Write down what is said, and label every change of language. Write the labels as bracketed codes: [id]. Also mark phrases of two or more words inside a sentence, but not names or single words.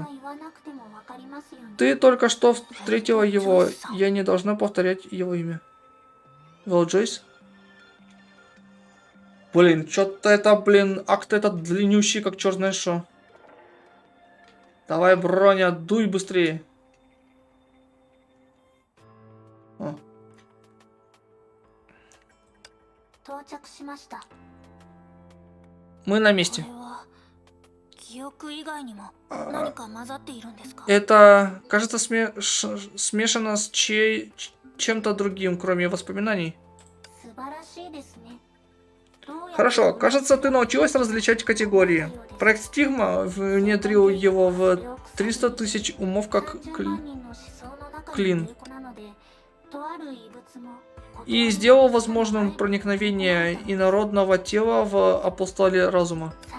[ru] Ты только что встретила его, я не должна повторять его имя. Велджойс? Блин, что-то это, акт этот длиннющий, как черт знает что. Давай, Броня, дуй быстрее. О. [ja] 到着しました。 [ru] Мы на месте. [ja] これは記憶以外にも何か混ざっているんですか？ [ru] Это, кажется, смешано с чем-то другим, кроме воспоминаний. [ja] 素晴らしいですね。 [ru] Хорошо, кажется, ты научилась различать категории. Проект Стигма внедрил его в 300 тысяч умов как клин. И сделал возможным проникновение инородного тела в апостоле разума.